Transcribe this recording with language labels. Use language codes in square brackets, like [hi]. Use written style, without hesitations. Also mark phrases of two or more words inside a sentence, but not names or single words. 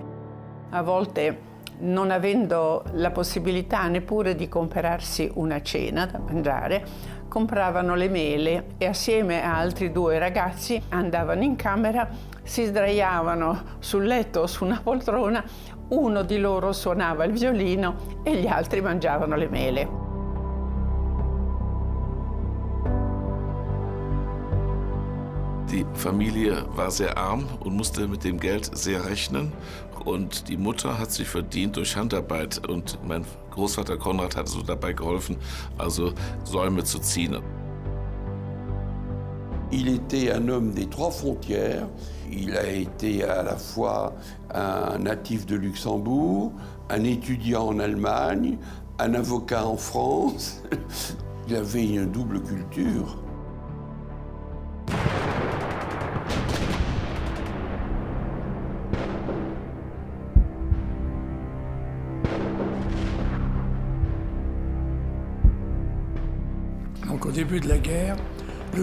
[it] A volte, non avendo la possibilità neppure di comprarsi una cena da mangiare, compravano le mele e assieme a altri 2 ragazzi andavano in camera, si sdraiavano sul letto o su una poltrona, uno di loro suonava il violino e gli altri mangiavano le mele. [de] Die Familie war sehr arm und musste mit dem Geld sehr rechnen. Und die Mutter hat sich verdient durch Handarbeit. Und mein Großvater Konrad hat so dabei geholfen, also Säume zu ziehen. [fr] Il était un homme des trois frontières. Il a été à la fois un natif de Luxembourg, un étudiant en Allemagne, un avocat en France. Il avait une double culture. Donc au début de la guerre, le